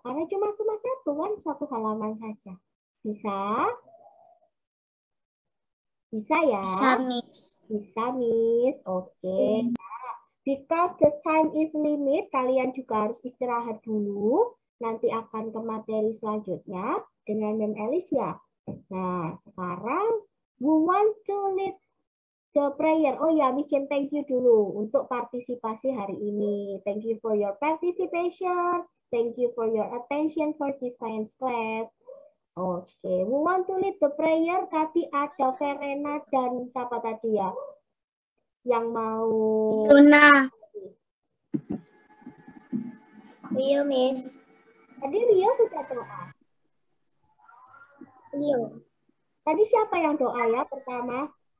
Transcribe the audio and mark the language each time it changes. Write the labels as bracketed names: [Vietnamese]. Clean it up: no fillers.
[Indonesian] Karena cuma satu kan, satu halaman saja. Bisa? Bisa ya? Bisa, Miss. Bisa, Miss. Oke. [English] Because the time is limit, [Indonesian] kalian juga harus istirahat dulu. Nanti akan ke materi selanjutnya dengan Mem Alicia. Nah, sekarang [English] we want to lead the prayer. [Indonesian] Oh ya, Miss Jen thank you dulu untuk partisipasi hari ini. [English] Thank you for your participation. Thank you for your attention for this science class. Oke, we want to lead the prayer. [Indonesian] Tadi ada Verena dan siapa tadi ya? Yang mau... Luna. Rio, Miss. Tadi Rio sudah doa. Rio. Tadi siapa yang doa ya pertama?